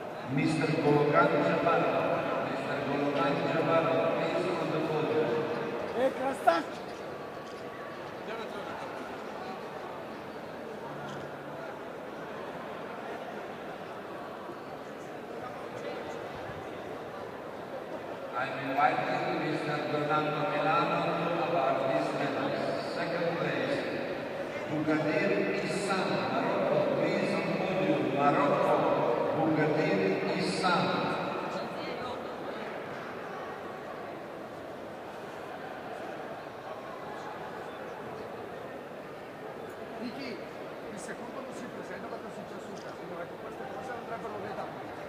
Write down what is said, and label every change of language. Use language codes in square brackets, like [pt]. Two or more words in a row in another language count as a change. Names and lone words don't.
[en] Mr. Gologan Jabaro. Mr. Gologan Jabaro, please on the podium. Hey, Krastak! I'm inviting Mr. Fernando Milano to award this medal. Second place, Bugadir Issam, Morocco. Please on podium, Morocco. Bugadir Issam. [it] Vicky, il secondo non si presenta perché è successo un casino, ecco, queste cose andrebbero vedute.